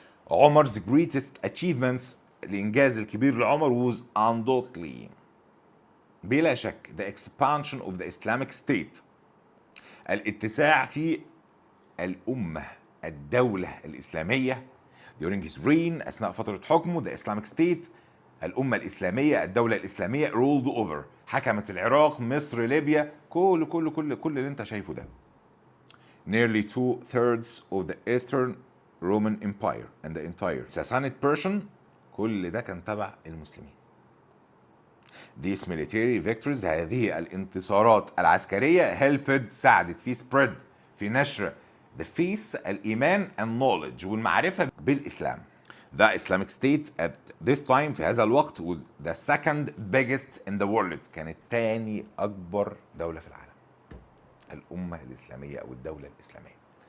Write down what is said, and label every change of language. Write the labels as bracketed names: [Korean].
[English] عمر's greatest achievements، [Arabic] الإنجاز الكبير لعمر [English] was undoubtedly، [Arabic] بلا شك [English] the expansion of the Islamic state، [Arabic] الاتساع في الأمة، الدولة الإسلامية. [English] during his reign [Arabic] أثناء فترة حكمه [English] the Islamic State [Arabic] الأمة الإسلامية الدولة الإسلامية [English] ruled over [Arabic] حكمت العراق مصر ليبيا كل اللي أنت شايفه ده. [English] Nearly 2/3 of the Eastern Roman Empire and the entire Sassanid Persian [Arabic] كل ده كان تبع المسلمين. [English] These military victories [Arabic] هذه الانتصارات العسكرية [English] helped [Arabic] ساعدت في [English] spread [Arabic] في نشر [English] the faith [Arabic] الإيمان [English] and knowledge [Arabic] والمعرفة بالإسلام. [English] The Islamic State at this time [Arabic] في هذا الوقت [English] was the second biggest in the world [Arabic] كانت تاني أكبر دولة في العالم الأمة الإسلامية أو الدولة الإسلامية.